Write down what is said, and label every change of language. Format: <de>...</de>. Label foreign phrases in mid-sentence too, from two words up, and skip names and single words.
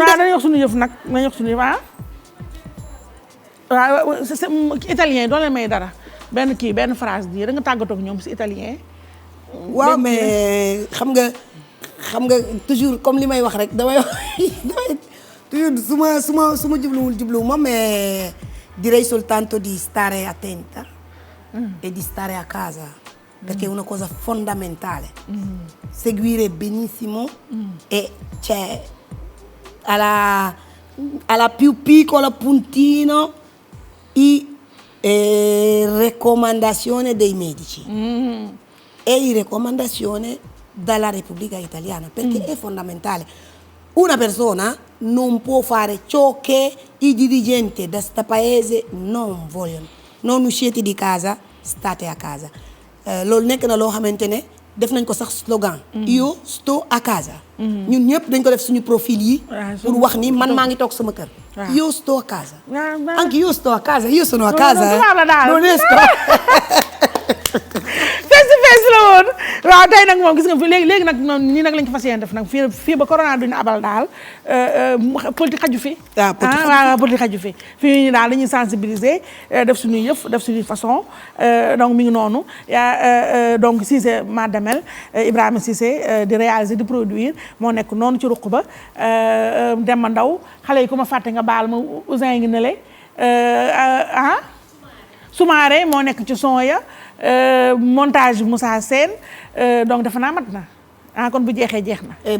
<wo>dañuy wax suñu yëf nag dañuy wax suñu yëf waaw italien doo leen may dara benn phrase bi da nga tàggatoo ak ñoom si italien. waaw mais xam nga toujours comme li may wax rek damay toujours su ma jubluwul ma mais</wo> <it>direi soltanto di stare attenta e di stare a casa perché è una cosa fondamentale seguire benissimo e c'è alla più piccola puntino i raccomandazioni dei medici e i raccomandazioni dalla Repubblica Italiana perché è fondamentale. Una persona non può fare ciò che i dirigenti da questo paese non vogliono. Non uscite di casa, state a casa.</it> <wo>Loolu nekk na loo xamante ne def nañ ko sax slogan.</wo> <it>Io sto a casa.</it> <wo>ñun ñëpp dañ ko def suñu profil yi. pour wax ni man maa ngi toog sama kër.</wo> <it>Io sto a casa. Anche io sto a casa, io sono a casa. Non esco.</it> <wo>face la woon waaw tey nag moom gis nga fi léegi nag noonu nii nag lañ ko fas yéene def nag fii ba corona duñu abal daal politique xaju fi politique xaju fi fii ñu daal dañuy sensibiliser def suñuy yëf def suñuy façon donc mi ngi noonu donc Cissé Madamel Ibrahima Cissé di réaliser di produire moo nekk noonu ci ruq ba Demba Ndaw xale yi ku ma fàtte nga baal ma Ousin ngi ne le Soumaré moo nekk ci son ya montage Moussa Sène donc defe naa mat na kon bu jeexee jeex na.</wo>